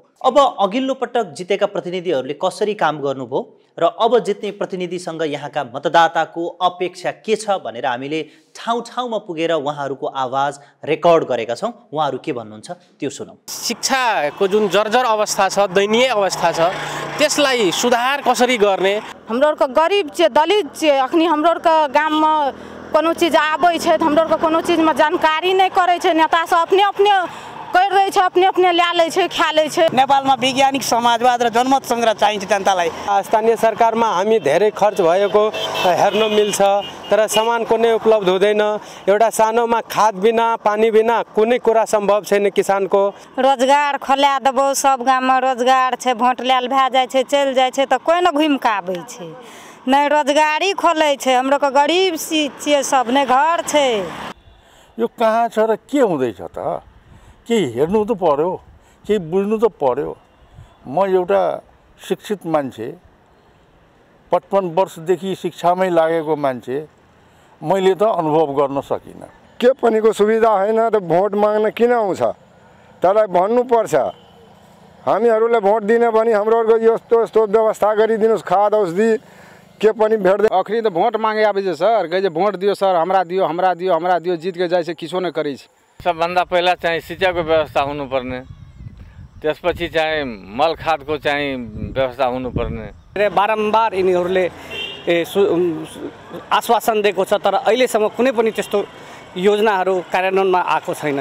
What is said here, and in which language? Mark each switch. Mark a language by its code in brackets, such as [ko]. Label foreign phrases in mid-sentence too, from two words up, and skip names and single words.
[ne] अब अघिल्लो पटक जितेका प्रतिनिधिहरूले कसरी काम गर्नुभयो र अब जित्ने प्रतिनिधिसँग यहाँका मतदाताको अपेक्षा के छ भनेर हामीले ठाउँ ठाउँमा पुगेर उहाँहरूको आवाज रेकर्ड गरेका छौँ। उहाँहरू के भन्नुहुन्छ त्यो सुनौँ। शिक्षाको जुन जर्जर अवस्था छ, दयनीय अवस्था छ, त्यसलाई सुधार कसरी गर्ने? [mai] हमरो गरीब छै, दलित छै, अखनी हमरो गाममा कोनो चीज आबै छै त हमरो कोनो चीजमा जानकारी नै करै छै। नेता सब अपने अपने कर रहे छै, अपने अपने ल्या लै छै, खा लै छै। [ne] नेपालमा वैज्ञानिक समाजवाद र जनमत सङ्ग्रह चाहिन्छ जनतालाई। स्थानीय सरकारमा हामी धेरै खर्च भएको हेर्न मिल्छ, तर सामान कुनै उपलब्ध हुँदैन। एउटा सानोमा खाद बिना, पानी बिना कुनै कुरा सम्भव छैन किसानको। [mai] रोजगार खोला देबो, सब गाममा रोजगार छै, भोट लेल भए जाइ छै, चलि जाइ छै त कोइ न घुमि कऽ आबै छै, नै रोजगारी खोलै छै। हाम्रो गरीब छियै, सब नै घर छै। [ne] यो कहाँ छ र के हुँदैछ त? केही हेर्नु त पर्यो, केही बुझ्नु त पर्यो। म एउटा शिक्षित मान्छे, 55 वर्षदेखि शिक्षामै लागेको मान्छे, मैले त अनुभव गर्न सकिनँ। के पनिको सुविधा होइन त भोट माग्न किन आउँछ? त्यसलाई भन्नुपर्छ। हामीहरूलाई भोट दिने भने हाम्रो यस्तो यस्तो व्यवस्था गरिदिनुहोस्, खाद औषधि के पनि भेट्दै। [mai] अखनी त भोट मागे आबै छ सर, कहै छै भोट दियो सर, हमरा दियो, हमरा दियो, हमरा दियो, जित के जाइ छै, किछो नै करै छै। [ne] सबभन्दा पहिला चाहिँ सिँचाइको व्यवस्था हुनुपर्ने, त्यसपछि चाहिँ मल खादको चाहिँ व्यवस्था हुनुपर्ने। बारम्बार यिनीहरूले आश्वासन दिएको छ, तर अहिलेसम्म कुनै पनि त्यस्तो योजनाहरू कार्यान्वयनमा आएको छैन।